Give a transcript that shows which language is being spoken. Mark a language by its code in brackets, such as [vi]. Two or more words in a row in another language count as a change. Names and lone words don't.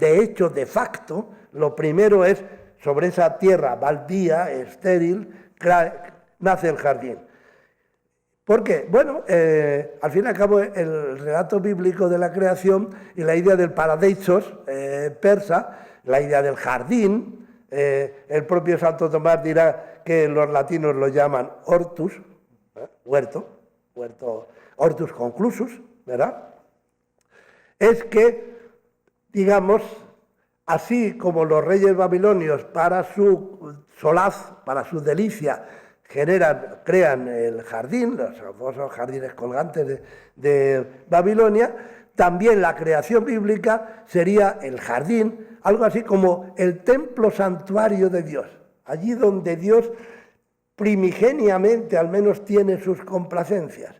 [es] De hecho, [la] de facto, [es] lo primero es, sobre esa tierra baldía, estéril, nace el jardín. ¿Por qué? Bueno, al fin y al cabo, el relato bíblico de la creación y la idea del paradeisos persa, la idea del jardín, el propio Santo Tomás dirá que los latinos lo llaman hortus, huerto, [la] hortus conclusus, [es] ¿verdad? Es que, digamos, así como los reyes babilonios para su solaz, para su delicia, crean el jardín, los famosos jardines colgantes de Babilonia, también la creación bíblica sería el jardín, algo así como el templo santuario de Dios, allí donde Dios primigeniamente al menos tiene sus complacencias.